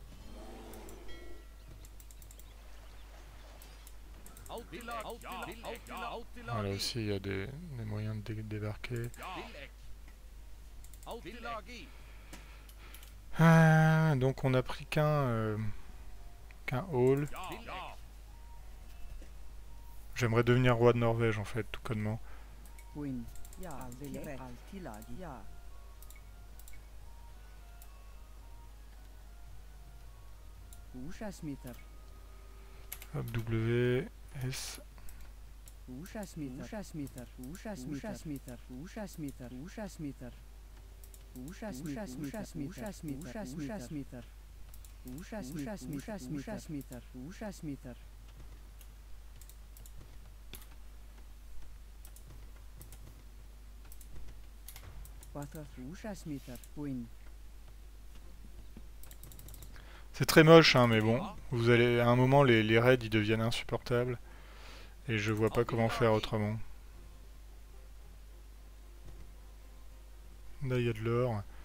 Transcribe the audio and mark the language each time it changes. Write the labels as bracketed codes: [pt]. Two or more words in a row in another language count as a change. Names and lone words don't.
[fr] Ah, là aussi, il y a des moyens de débarquer. Ah, donc on a pris qu'un hall. J'aimerais devenir roi de Norvège en fait, tout connement. Win. Ja. Velek. Altilag. Ja. Ushasmitter. Hop, W, S. Ushasmitter. Ushasmitter. Ushasmitter. Ushasmitter. Ushasmitter. Ushasmitter. Ushasmitter. Water. Ushasmitter. Win. C'est très moche, hein, mais bon. Vous allez, à un moment, les raids ils deviennent insupportables. Et je vois pas comment faire autrement. Là, il y a de l'or.